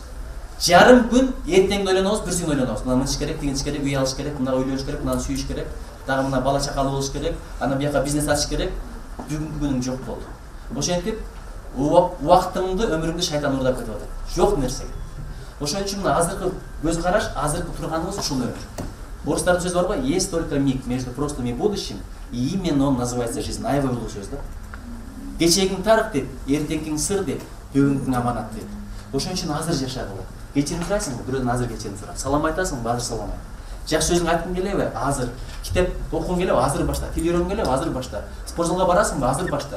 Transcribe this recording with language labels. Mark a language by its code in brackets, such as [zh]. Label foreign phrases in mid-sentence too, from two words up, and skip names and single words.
[ky] Жарым күн эртеңди ойлонобуз, бир күн ойлонобуз. Мына мынтиш керек, тигинтиш керек, үй алыш керек, мынага үйлөнүш керек, мынаны сүйүш керек, дагы мына бала чакалуу болуш керек, анан бияка бизнес ачыш керек. Бүгүнкү күнүң жок болду. Ошентип убактыңды, өмүрүңдү шайтан уурдап кетип атат. Жок нерсеге. Ошон үчүн мына азыркы көз караш, азыркы турганыбыз ушул өмүр. Орустардын сөзү бар го, [ru] есть только миг между прошлым и будущим, и именно он называется жизнь. [ky] Аябай улуу сөз да. Кечегиң тарых деп, эртеңкиң сыр деп, бүгүнкүң аманат деп. Ошон үчүн азыр жашагыла. Кечирим сурайсыңбы? Бирөөдөн азыр кечирим сура. Салам айтасыңбы? Азыр салам айт. Жакшы сөзүң айткың келеби? Азыр. Китеп окугуң келеби? Азыр башта. Тил үйрөнгүң келеби? Азыр башта. Спортзалга барасыңбы? Азыр башта.